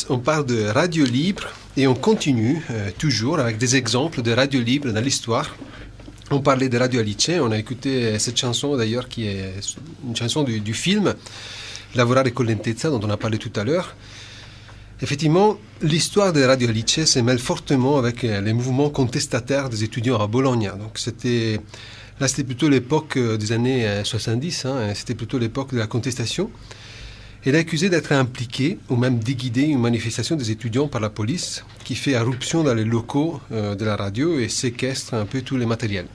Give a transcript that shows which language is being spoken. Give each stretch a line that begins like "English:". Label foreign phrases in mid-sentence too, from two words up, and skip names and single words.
French: On parle de radio libre et on continue toujours avec des exemples de radio libre dans l'histoire. On parlait de Radio Alice, on a écouté cette chanson d'ailleurs qui est une chanson du film Lavorare con lentezza dont on a parlé tout à l'heure. Effectivement, l'histoire de Radio Alice se mêle fortement avec les mouvements contestataires des étudiants à Bologne. Donc c'était plutôt l'époque des années 70, c'était plutôt l'époque de la contestation. Elle est accusée d'être impliquée ou même de guider une manifestation des étudiants par la police qui fait irruption dans les locaux de la radio et séquestre un peu tous les matériels.